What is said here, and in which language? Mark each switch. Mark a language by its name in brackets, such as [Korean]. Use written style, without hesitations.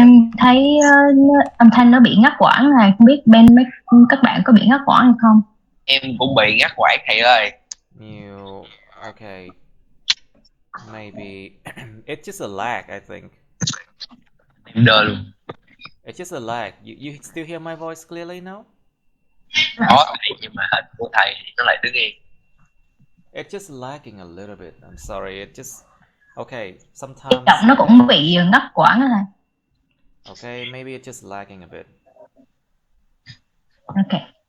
[Vietnamese] Em thấy âm thanh nó bị ngắt quãng này, không biết bên các bạn có bị ngắt quãng hay không? Em cũng bị ngắt quãng thầy ơi. [English] Okay. Maybe it's just a lag, I think. [Vietnamese] Em đơ luôn. [English] It's just a lag. You still hear my voice clearly now? [Vietnamese] Có thầy, nhưng mà hết của thầy thì nó lại đứng yên. [English] It's just lagging a little bit. I'm sorry. It just okay. Sometimes [Vietnamese] Giọng nó cũng bị ngắt quãng này. [English] Okay, maybe it's just lagging a bit. Okay.